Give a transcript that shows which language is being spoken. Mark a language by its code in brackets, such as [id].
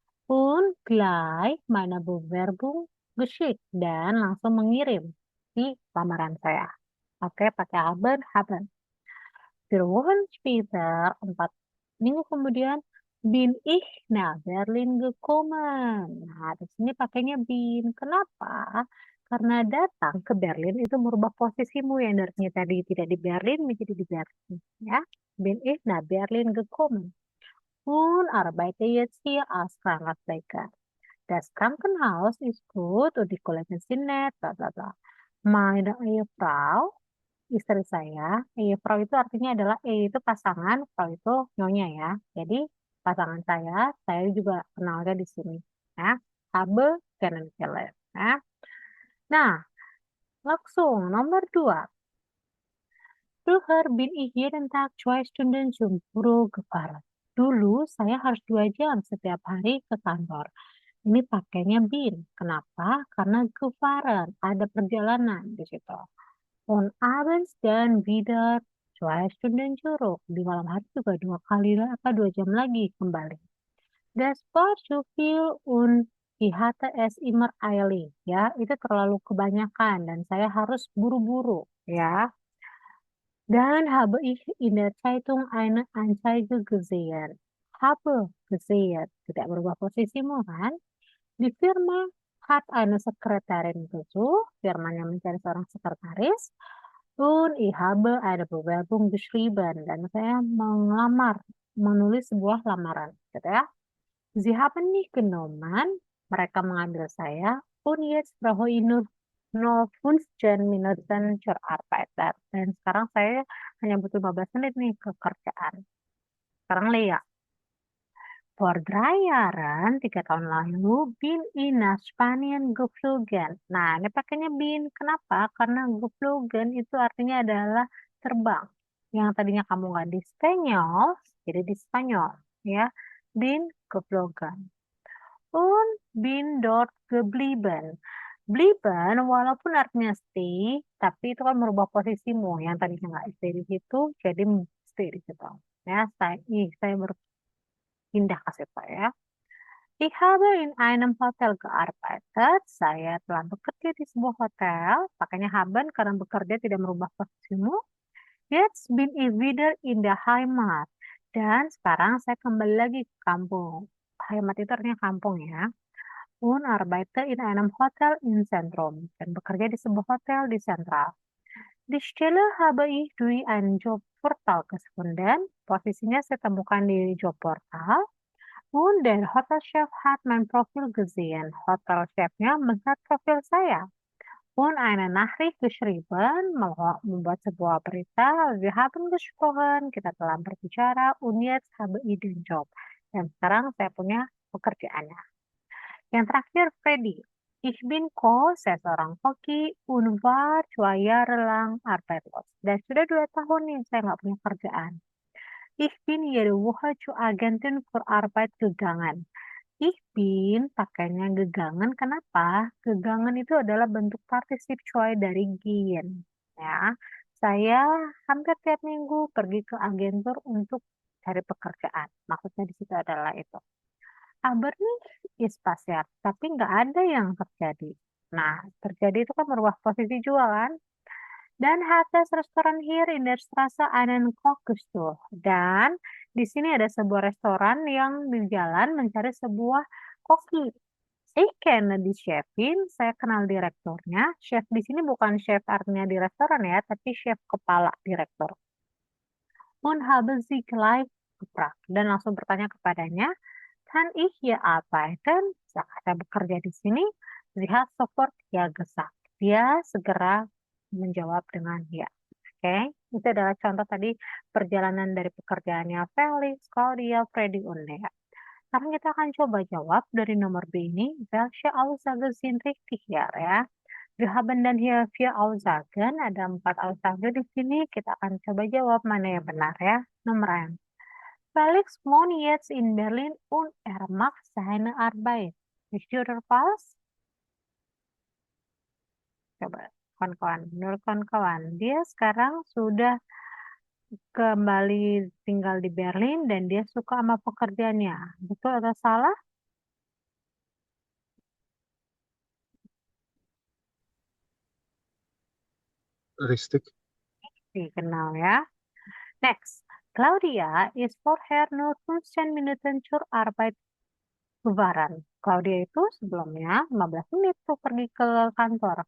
[de] Und gleich meine Bewerbung geschickt. [id] Dan langsung mengirim di lamaran saya. Oke, pakai haben. [de] 4 Wochen später, [id] 4 minggu kemudian, [de] bin ich nach Berlin gekommen. [id] Nah, di sini pakainya bin. Kenapa? Karena datang ke Berlin itu merubah posisimu yang dari tadi tidak di Berlin menjadi di Berlin. [de] Ya, bin ich nach Berlin gekommen. Und arbeite jetzt hier als Krankenpfleger. Das Krankenhaus ist gut und die Kollegen sind nett, bla bla bla. [id] Meine Ehefrau, istri saya, Ehefrau itu artinya adalah itu pasangan, Frau itu nyonya ya. Jadi pasangan saya juga kenalnya di sini. Ya, [de] habe kennengelernt. [id] Ya. Nah, langsung nomor 2. [de] Früher bin ich jeden Tag 2 Stunden zum Büro gefahren. [id] Dulu saya harus 2 jam setiap hari ke kantor. Ini pakainya bin. Kenapa? Karena gefahren, ada perjalanan di situ. [de] Und abends dann wieder 2 Stunden zurück. [id] Di malam hari juga 2 jam lagi kembali. [de] Das war zu viel und ich hatte es immer eilig. [id] Ya, itu terlalu kebanyakan dan saya harus buru-buru. [de] Ya, dann habe ich in der Zeitung eine Anzeige gesehen. Habe gesehen. [id] Tidak berubah posisimu kan? [de] Die Firma hat eine Sekretärin gesucht. [id] Firmanya mencari seorang sekretaris. [de] Und ich habe eine Bewerbung geschrieben. [id] Dan saya menulis sebuah lamaran. Gitu ya. [de] Sie haben mich genommen. [id] Mereka mengambil saya. [de] Und jetzt brauche ich nur 15 Minuten zur Arbeit. [id] Dan sekarang saya hanya butuh 15 menit nih ke kerjaan. Sekarang Lea. [de] Vor 3 Jahren, [id] 3 tahun lalu, [de] bin ich nach Spanien geflogen. [id] Nah, ini pakainya bin. Kenapa? Karena geflogen itu artinya adalah terbang. Yang tadinya kamu nggak di Spanyol, jadi di Spanyol. [de] Ya, bin geflogen. Und bin dort geblieben. [id] Blieben, walaupun artinya stay, tapi itu kan merubah posisimu. Yang tadinya nggak stay di situ, jadi stay di situ. Ya, saya berpindah ke situ ya. [de] Ich habe in einem Hotel gearbeitet. [id] Saya telah bekerja di sebuah hotel. Pakainya haben karena bekerja tidak merubah posisimu. [de] Jetzt bin ich wieder in der Heimat. [id] Dan sekarang saya kembali lagi ke kampung. Heimat itu artinya kampung ya. [de] Und arbeite in einem Hotel im Zentrum. [id] Dan bekerja di sebuah hotel di sentral. [de] Die Stelle habe ich durch ein Jobportal gefunden. [id] Posisinya saya temukan di job portal. [de] Und der Hotelchef hat mein Profil gesehen. [id] Hotelchefnya melihat profil saya. [de] Und eine Nachricht geschrieben, [id] membuat sebuah berita. [de] Wir haben gesprochen, [id] kita telah berbicara. [de] Und jetzt habe ich den Job. [id] Dan sekarang saya punya pekerjaannya. Yang terakhir, Freddy. [de] Ich bin [id] saya seorang koki. [de] Und war 2 Jahre lang arbeitslos. [id] Dan sudah 2 tahun nih saya nggak punya kerjaan. [de] Ich bin jede Woche zur Agentin für Arbeit gegangen. Ich bin pakainya gegangen. [id] Kenapa? Gegangen itu adalah bentuk partisip choice dari gehen. Ya, saya hampir tiap minggu pergi ke agentur untuk cari pekerjaan. Maksudnya di situ adalah itu. [de] Aber nicht ist passiert, [id] tapi nggak ada yang terjadi. Nah, terjadi itu kan merubah posisi juga kan? [de] Dan hat das Restoran hier in der Straße einen Kochgestuhl. [id] Dan di sini ada sebuah restoran yang di jalan mencari sebuah koki. [de] Ich kenne die Chefin, [id] saya kenal direkturnya. Chef di sini bukan chef artinya di restoran ya, tapi chef kepala direktur. [de] Und habe sie gleich gefragt. [id] Dan langsung bertanya kepadanya, [de] kan ich hier arbeiten? [id] Saya bekerja di sini. [de] Sie hat sofort ja gesagt. [id] Dia segera menjawab dengan ya. Oke, itu adalah contoh tadi perjalanan dari pekerjaannya Felix, Claudia, Freddy, und Lea. Sekarang kita akan coba jawab dari nomor B ini. [de] Welche Aussage sind richtig ya? Wir haben dan hier 4 Aussagen. [id] Ada 4 Aussage di sini. Kita akan coba jawab mana yang benar ya. Nomor 1. [de] Felix wohnt jetzt in Berlin und macht seine Arbeit. Ist oder false? [id] Coba kawan-kawan, menurut kawan-kawan, dia sekarang sudah kembali tinggal di Berlin dan dia suka sama pekerjaannya. Betul atau salah? [de] Richtig. [id] Dikenal ya. [de] Next, Claudia ist vorher nur 15 Minuten zur Arbeit gefahren. [id] Claudia itu sebelumnya 15 menit tuh pergi ke kantor.